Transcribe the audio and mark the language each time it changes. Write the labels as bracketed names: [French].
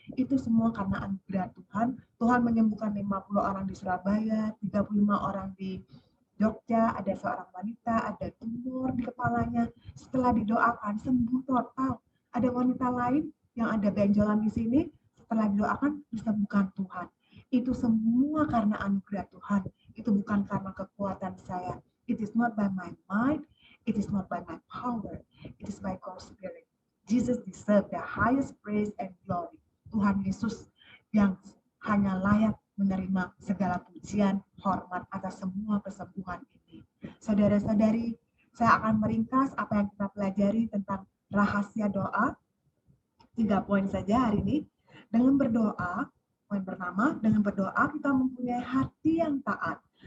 [Indonesian] Itu semua karena anugerah Tuhan. Tuhan menyembuhkan 50 orang di Surabaya, 35 orang di Jogja, ada seorang wanita, ada tumor di kepalanya. Setelah didoakan, sembuh total. Ada wanita lain yang ada benjolan di sini, setelah didoakan, disembuhkan Tuhan. Itu semua karena anugerah Tuhan. Itu bukan karena kekuatan saya. [English] It is not by my mind, it is not by my power, it is by God's Spirit. Jesus deserve the highest praise and glory. [Indonesian] Tuhan Yesus yang hanya layak menerima segala pujian, hormat atas semua kesembuhan ini. Saudara-saudari, saya akan meringkas apa yang kita pelajari tentang rahasia doa. 3 poin saja hari ini. Dengan berdoa, poin pertama, dengan berdoa kita mempunyai hati yang taat.